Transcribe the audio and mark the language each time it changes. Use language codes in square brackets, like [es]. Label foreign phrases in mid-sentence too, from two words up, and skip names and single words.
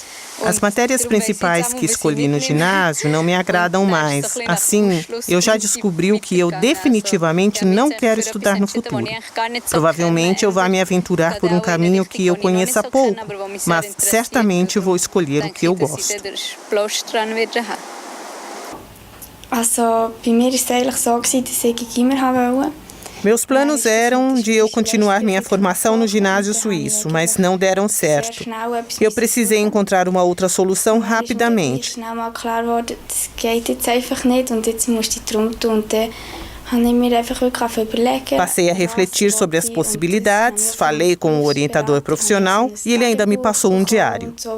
[pt] As matérias principais que escolhi no ginásio não me agradam mais. Assim, eu já descobri o que eu definitivamente não quero estudar no futuro. Provavelmente eu vá me aventurar por um caminho que eu conheça pouco, mas certamente vou escolher o que eu gosto. [de] Also, bei mir war es eigentlich so, dass ich in die Gimmer wollte. [pt] Meus planos eram de eu continuar minha formação no ginásio suíço, mas não deram certo. Eu precisei encontrar uma outra solução rapidamente. Passei a refletir sobre as possibilidades, falei com o orientador profissional e ele ainda me passou um diário.